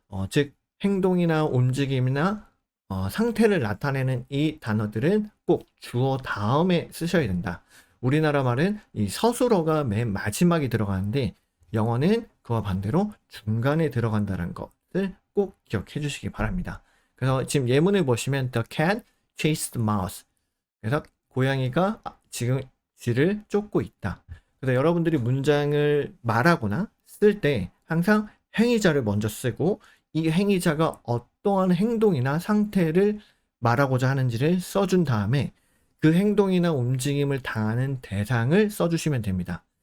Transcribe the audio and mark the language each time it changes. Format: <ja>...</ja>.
<ko>즉 행동이나 움직임이나 상태를 나타내는 이 단어들은 꼭 주어 다음에 쓰셔야 된다. 우리나라 말은 이 서술어가 맨 마지막에 들어가는데 영어는 그와 반대로 중간에 들어간다는 것을 꼭 기억해 주시기 바랍니다. 그래서 지금 예문을 보시면</ko> <en>The cat chased the mouse.</en> <ko>그래서 고양이가 지금 쥐를 쫓고 있다. 그래서 여러분들이 문장을 말하거나 쓸 때 항상 행위자를 먼저 쓰고 이 행위자가 어떠한 행동이나 상태를 말하고자 하는지를 써준 다음에 그 행동이나 움직임을 당하는 대상을 써주시면 됩니다.</ko>